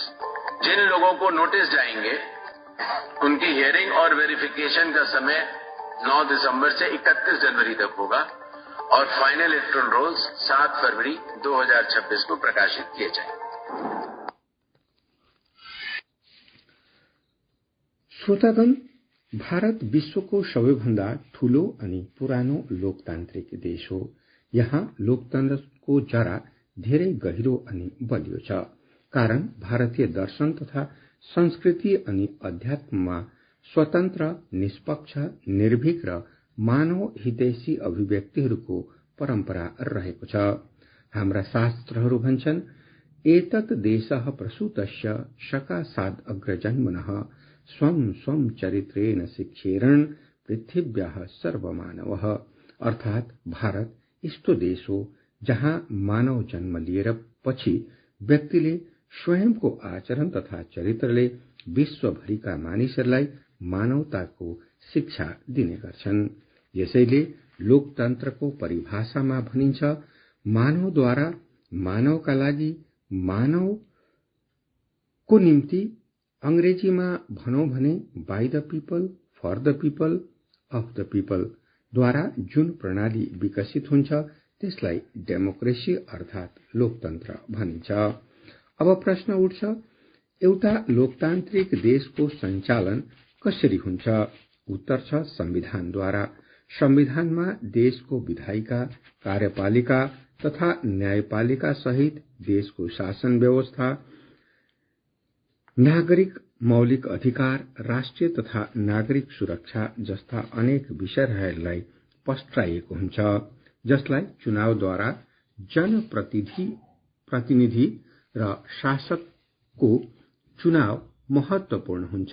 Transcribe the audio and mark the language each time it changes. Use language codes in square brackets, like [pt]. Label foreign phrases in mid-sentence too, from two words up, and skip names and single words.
[hi] जिन लोगों को नोटिस जाएंगे उनकी हियरिंग और वेरिफिकेशन का समय 9 दिसंबर से 31 जनवरी तक होगा और [en] final electoral rolls [hi] 7 फरवरी 2026 को प्रकाशित किए जाएंगे। [ne] श्रोतागण, भारत विश्वको सबैभन्दा ठूलो अनि पुरानो लोकतान्त्रिक देश हो। यहाँ लोकतन्त्रको जरा धेरै गहिरो अनि बलियो छ। कारण भारतीय दर्शन तथा संस्कृति अनि अध्यात्ममा स्वतन्त्र, निष्पक्ष, निर्भीक र मानव हितैषी अभिव्यक्तिहरूको परम्परा रहेको छ। हाम्रा शास्त्रहरू भन्छन्, [sa] एतत् देशः प्रसूतस्य शकासाद् अग्रजन्मनः स्वं स्वं चरित्रेण शिक्षेरन् पृथिव्याः सर्वमानवः। [ne] अर्थात भारत यस्तो देश हो जहाँ मानव जन्म लिएर पछि व्यक्तिले स्वयंको आचरण तथा चरित्रले विश्वभरिका मानिसहरूलाई मानवताको शिक्षा दिने गर्छन्। यसैले लोकतन्त्रको परिभाषामा भनिन्छ, मानवद्वारा मानवका लागि, मानवको निम्ति। अंग्रेजीमा भनौं भने [en] By the people, for the people, of the people [ne] द्वारा जुन प्रणाली विकसित हुन्छ त्यसलाई डेमोक्रेसी अर्थात लोकतन्त्र भनिन्छ। अब प्रश्न उठ्छ, एउटा लोकतान्त्रिक देशको सञ्चालन कसरी हुन्छ? उत्तर छ संविधानद्वारा। संविधानमा देशको विधायिका, कार्यपालिका तथा न्यायपालिका सहित देशको शासन व्यवस्था, नागरिक मौलिक अधिकार, राष्ट्रिय तथा नागरिक सुरक्षा जस्ता अनेक विषयहरूलाई पस्ट्राइएको हुन्छ, जसलाई चुनावद्वारा जनप्रतिनिधि र शासकको चुनाव महत्वपूर्ण हुन्छ।